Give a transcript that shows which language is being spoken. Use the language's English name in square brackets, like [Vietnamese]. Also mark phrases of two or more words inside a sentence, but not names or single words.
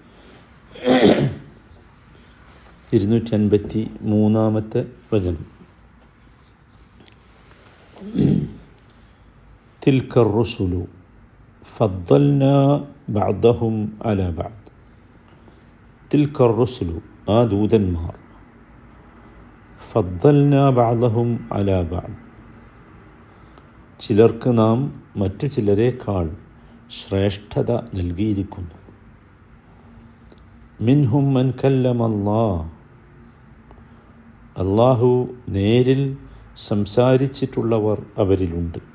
[Malayalam] 253 വചനം. [Arabic] تلك الرسل فضلنا بعضهم على بعض. تلك الرسل [Malayalam] ആ ദൂതന്മാർ [Arabic] فضلنا بعضهم على بعض [Malayalam] ചിലർക്ക് നാം മറ്റു ചിലരേക്കാൾ ശ്രേഷ്ഠത നൽകിയിരിക്കുന്നു. [Arabic] منهم من كلم الله, [Malayalam] അല്ലാഹു നേരിൽ സംസാരിച്ചിട്ടുള്ളവർ അവരിലുണ്ട്.